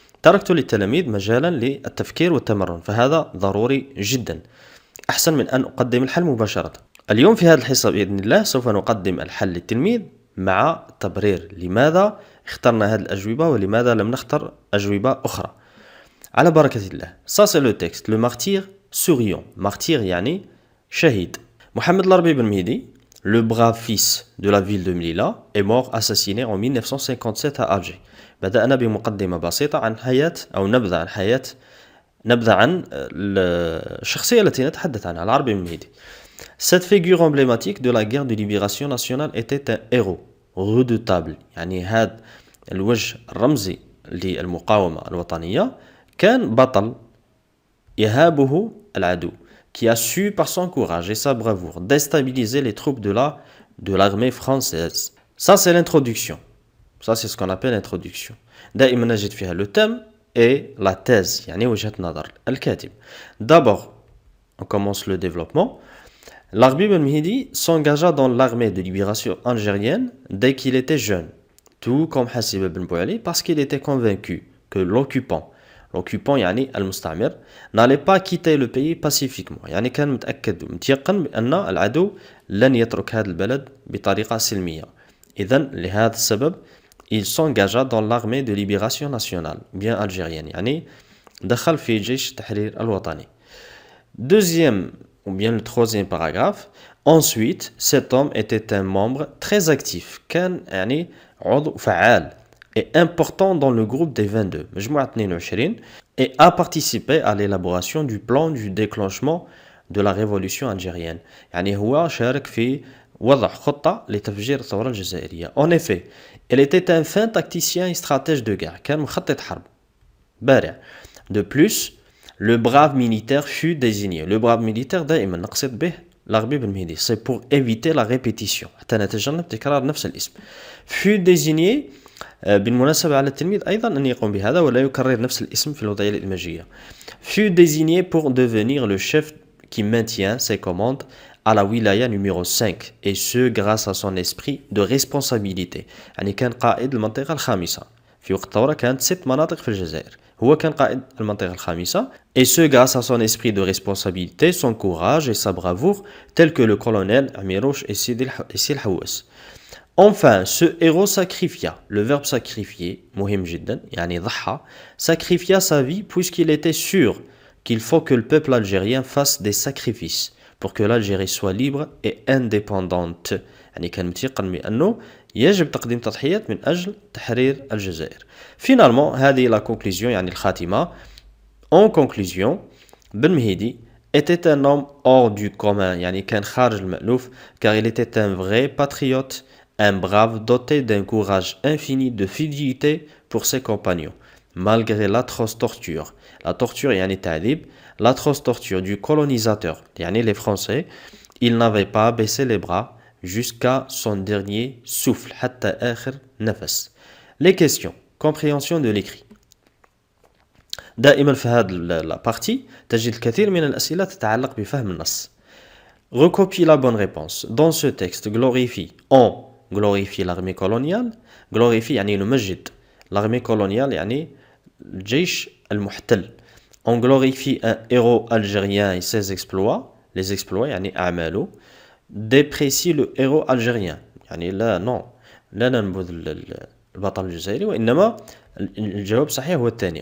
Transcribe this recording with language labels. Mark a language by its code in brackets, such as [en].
[ar] تركت للتلاميذ مجالا للتفكير والتمرن، فهذا ضروري جدا، أحسن من أن أقدم الحل مباشرة. اليوم في هذه الحصة بإذن الله سوف نقدم الحل للتلميذ مع تبرير لماذا اخترنا هذه الأجوبة ولماذا لم نختر أجوبة أخرى. على بركة الله. [fr] Ça c'est le texte. Le martyr souriant. [ar] Martyr يعني شهيد. [fr] محمد العربي بن مهدي, le brave fils de la ville de Melilla, est mort assassiné en 1957 à Alger. [ar] بدأنا بمقدمة بسيطة عن حياة أو نبذة عن الشخصية التي نتحدث عنها, العربي بن مهدي. [fr] Cette figure emblématique de la guerre de libération nationale était un héros redoutable. [ar] يعني هذا الوجه الرمزي للمقاومة الوطنية كان بطل يهابه العدو, [fr] qui a su par son courage et sa bravoure déstabiliser les troupes de l'armée française. Ça c'est l'introduction. Ça c'est ce qu'on appelle l'introduction. [ar] دائما نجد فيها [fr] le thème et la thèse, [ar] يعني وجهة نظر الكاتب. [fr] D'abord, on commence le développement. L'Arbi Ben Mehdi s'engagea dans l'armée de libération algérienne dès qu'il était jeune, tout comme Hassib Ben Bouali, parce qu'il était convaincu que l'occupant [ar] يعني المستعمر, [fr] n'allait pas quitter le pays pacifiquement. [ar] يعني كان متيقن بأن العدو لن يترك هذا البلد بطريقة سلمية. إذن لهذا السبب [fr] il s'engagea dans l'armée de libération nationale bien algérienne, [ar] يعني دخل في جيش التحرير الوطني. [fr] Deuxième ou bien le troisième paragraphe. Ensuite, cet homme était un membre très actif, [ar] كان يعني عضو فعال [fr] et important dans le groupe des 22, [ar] مجموعة 22, [fr] et a participé à l'élaboration du plan du déclenchement de la révolution algérienne. [ar] يعني هو شارك في وضع خطة لتفجير الثورة الجزائرية. [fr] En effet, il était un fin tacticien et stratège de guerre, [ar] كان مخطط حرب بارع. [fr] De plus, le brave militaire fut désigné. Le brave militaire [ar] دائما نقصد به العربي بن مهدي. [fr] C'est pour éviter la répétition, [ar] حتى نتجنب تكرار نفس الاسم. [fr] Fut désigné. [ar] بالمناسبة على التلميذ أيضا أن يقوم بهذا ولا يكرر نفس الاسم في الوضعية الإدماجية. [fr] Fut désigné pour devenir le chef qui maintient ses commandes à la wilaya numéro 5, et ce grâce à son esprit de responsabilité. [ar] يعني كان قائد المنطقة الخامسة. في وقت الثورة كانت 6 مناطق في الجزائر, هو كان قائد المنطقة الخامسة, [fr] et ce grâce à son esprit de responsabilité, son courage et sa bravoure, tel que le colonel Amirouche et Sidi Houas. Enfin, ce héros sacrifia, le verbe sacrifier, [ar] مهم جدا, يعني ضحى, [fr] sacrifia sa vie puisqu'il était sûr qu'il faut que le peuple algérien fasse des sacrifices pour que l'Algérie soit libre et indépendante. [ar] يعني كان متيقن بأنه يجب تقديم تضحيات من أجل تحرير الجزائر. [fr] Finalement, هذه la conclusion, [ar] يعني الخاتمة. [fr] En conclusion, Ben Mehdi était un homme hors du commun, [ar] يعني كان خارج المألوف, [fr] car il était un vrai patriote, un brave doté d'un courage infini de fidélité pour ses compagnons, malgré l'atroce torture. La torture [ar] يعني التعذيب, [fr] l'atroce torture du colonisateur, يعني les Français, il n'avait pas baissé les bras jusqu'à son dernier souffle, [ar] حتى آخر نفس. [fr] Les questions. Compréhension de l'écrit. [ar] دائما في هذه البارتي تجد الكثير من الأسئلة تتعلق بفهم النص. [fr] Recopie la bonne réponse. Dans ce texte, glorifie l'armée coloniale. [ar] Glorifie يعني نمجد [fr] l'armée coloniale, [ar] يعني الجيش المحتل. [fr] On glorifie un héros algérien et ses exploits. Les exploits [ar] يعني أعماله. [fr] Déprécie le héros algérien, [ar] يعني لا ننبذ البطل الجزائري, وإنما الجواب صحيح هو الثاني.